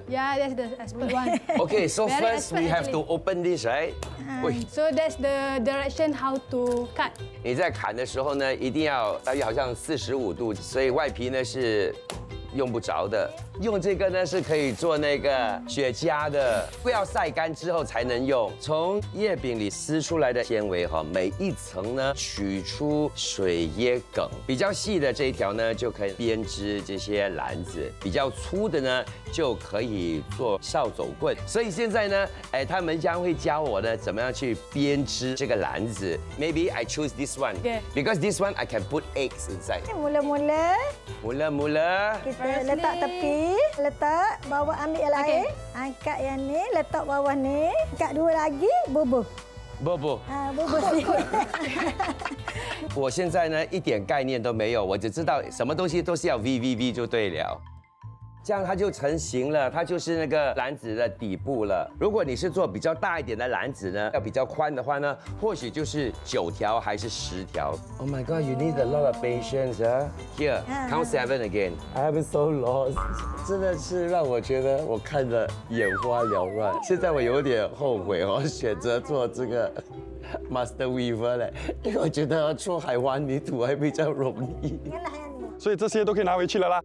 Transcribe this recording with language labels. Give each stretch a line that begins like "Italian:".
English: Yeah, that's the expert one. Okay, so Very first we expert have to open this, right? 喂， So that's the direction how to cut.
Chinese: 你在砍的时候呢，一定要大约好像45度，所以外皮呢是用不着的。用这个呢是可以做那个雪茄的，不要晒干之后才能用。从叶柄里撕出来的纤维哈，每一层呢取出水椰梗，比较细的这一条呢就可以编织这些篮子，比较粗的呢就可以做扫帚棍。所以现在呢，他们将会教我呢怎么样去编织这个篮子。
English: Maybe I choose this one Okay. because this one I can put eggs inside.
Malay: Mula-mula Mula-mula. kita letak tepi, letak bawah ambil yang lain, angkat yang ni, letak bawah ni, angkat dua lagi, bubuh. Bobo. Bubuh sini.
Chinese: 我现在呢一点概念都没有，我只知道什么东西都是要 V 就对了。这样它就成型了，它就是那个篮子的底部了。如果你是做比较大一点的篮子呢，要比较宽的话呢，或许就是9条还是10条。
English: Oh my God, you need a lot of patience, huh? Here, count 7 again. I'm so lost.
Chinese: 真的是让我觉得我看得眼花缭乱。现在我有点后悔哦，选择做这个 Master Weaver 嘞，因为我觉得做海湾泥土还比较容易。所以这些都可以拿回去了啦。